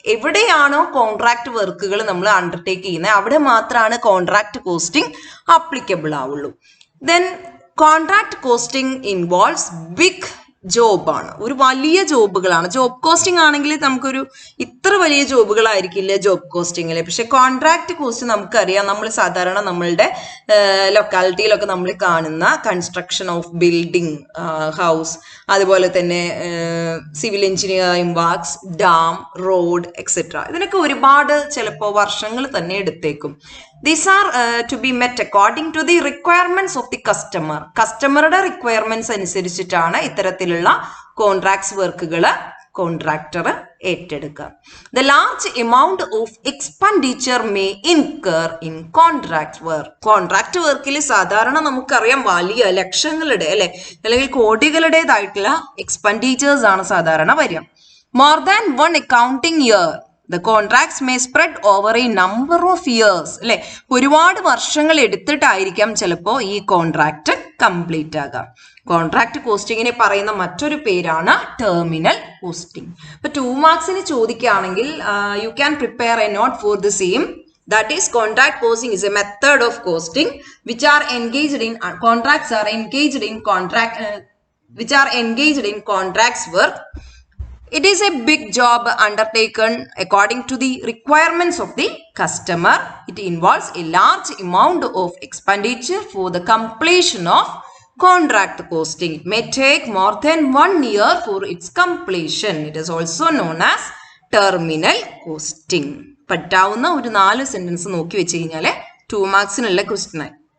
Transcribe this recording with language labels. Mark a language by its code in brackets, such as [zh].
[ml] എവിടെയാണോ കോൺട്രാക്ട് വർക്കുകൾ നമ്മൾ അണ്ടർടേക്ക് ചെയ്യുന്നത് അവിടെ മാത്രമാണ് കോൺട്രാക്ട് കോസ്റ്റിംഗ് അപ്ലിക്കബിൾ ആവുള്ളൂ. [en] Then contract costing involves big [ml] ജോബാണ്, ഒരു വലിയ ജോബുകളാണ്. ജോബ് കോസ്റ്റിംഗ് ആണെങ്കിൽ നമുക്കൊരു ഇത്ര വലിയ ജോബുകളായിരിക്കില്ല ജോബ് കോസ്റ്റിങ്ങിൽ. പക്ഷെ കോൺട്രാക്ട് കോസ്റ്റ് നമുക്കറിയാം, നമ്മൾ സാധാരണ നമ്മളുടെ ലൊക്കാലിറ്റിയിലൊക്കെ നമ്മൾ കാണുന്ന കൺസ്ട്രക്ഷൻ ഓഫ് ബിൽഡിംഗ്, ഹൗസ്, അതുപോലെ തന്നെ civil engineering works, dam, road etcetera, ഇതിനൊക്കെ ഒരുപാട് ചിലപ്പോൾ വർഷങ്ങൾ തന്നെ എടുത്തേക്കും. [en] These are to be met according to the requirements of the customer. [ml] കസ്റ്റമറുടെ requirements അനുസരിച്ചിട്ടാണ് ഇത്തരത്തിലുള്ള കോൺട്രാക്ട്സ് വർക്കുകൾ കോൺട്രാക്ടർ ഏറ്റെടുക്കുക. [en] The large amount of expenditure may incur in contract work. [ml] Contract വർക്കിൽ സാധാരണ നമുക്കറിയാം വലിയ ലക്ഷങ്ങളുടെ അല്ലെങ്കിൽ കോടികളുടേതായിട്ടുള്ള എക്സ്പെൻഡിച്ചേഴ്സ് ആണ് സാധാരണ വരിക. [en] More than one accounting year. The contracts may spread over a number of years. [ml] അല്ലെ, ഒരുപാട് വർഷങ്ങൾ എടുത്തിട്ടായിരിക്കാം ചിലപ്പോൾ ഈ കോൺട്രാക്ട് കംപ്ലീറ്റ് ആകാം. കോൺട്രാക്ട് കോസ്റ്റിങ്ങിനെ പറയുന്ന മറ്റൊരു പേരാണ് ടെർമിനൽ കോസ്റ്റിംഗ്. ഇപ്പൊ 2 മാർക്സിന് ചോദിക്കുകയാണെങ്കിൽ [en] You can prepare a note for the same. That is, contract costing is a method of costing which are engaged in contracts are engaged in contract which are engaged in contracts work. It is a big job undertaken according to the requirements of the customer. It involves a large amount of expenditure for the completion of contract costing. It may take more than 1 year for its completion. It is also known as terminal costing. [ml] പറ്റാവുന്ന ഒരു 4 sentence നോക്കി വെച്ച് കഴിഞ്ഞാൽ 2 മാർക്സിനുള്ള question ആയി.